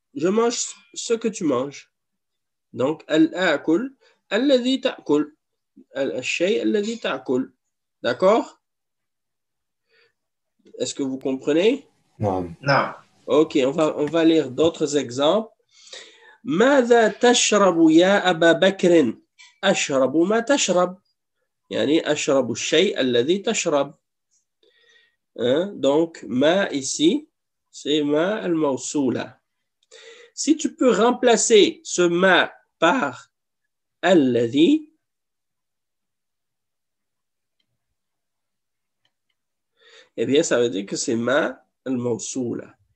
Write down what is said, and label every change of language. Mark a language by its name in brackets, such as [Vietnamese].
[French] Je mange ce que tu manges. Donc, [Arabic] al-akul, alladhi ta'kul. Al-shay, alladhi ta'kul. [French] D'accord? Est-ce que vous comprenez? Non. Non. OK, on va lire d'autres exemples. [Arabic] ماذا تشرب يا أبا بكر؟ أشرب ما تشرب. يعني أشرب الشيء الذي تشرب. Hein? [French] Donc, ma ici, c'est ma al-mawsoula. Si tu peux remplacer ce ma par alladhi, eh bien, ça veut dire que c'est ma al-mawsoula.